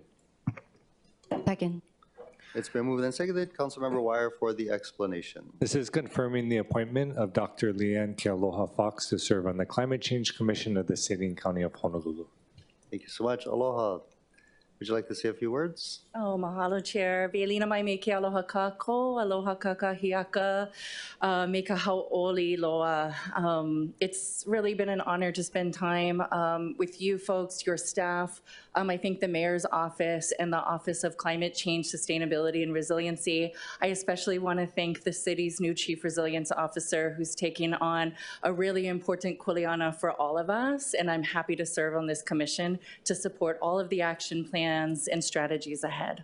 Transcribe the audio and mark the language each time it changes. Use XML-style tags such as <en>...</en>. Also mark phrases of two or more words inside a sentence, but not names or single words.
<en>Second. It's been moved and seconded. Councilmember Wire for the explanation. This is confirming the appointment of Dr. Leanne Kealoha Fox to serve on the Climate Change Commission of the City and County of Honolulu. Thank you so much. Aloha. Would you like to say a few words? Oh, mahalo, Chair.</en> <haw>Bielina mai me ke aloha kako, aloha kakahiaka, me ka hau'oli loa.</haw> <en>It's really been an honor to spend time with you folks, your staff. I think the Mayor's Office and the Office of Climate Change, Sustainability, and Resiliency. I especially want to thank the city's new Chief Resilience Officer who's taking on a really important kuleana for all of us, and I'm happy to serve on this commission to support all of the action plans and strategies ahead.</en>